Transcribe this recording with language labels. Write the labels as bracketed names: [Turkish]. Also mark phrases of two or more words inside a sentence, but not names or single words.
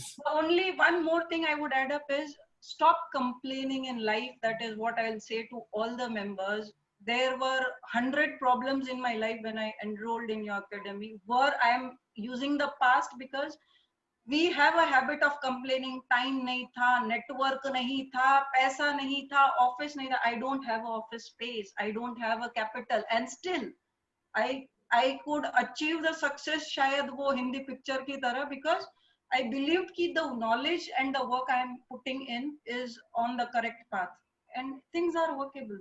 [English] Only one more thing I would add up is, stop complaining in life. That is what I'll say to all the members. There were 100 problems in my life when I enrolled in your academy, where I am using the past because we have a habit of complaining. [Hindi] टाइम नहीं था, नेटवर्क नहीं था, पैसा नहीं था, ऑफिस नहीं था. [English] I don't have an office space, I don't have a capital, and still I could achieve the success [Hindi] शायद वो हिंदी पिक्चर की तरह, [English] because I believed that the knowledge and the work I am putting in is on the correct path, and things are workable.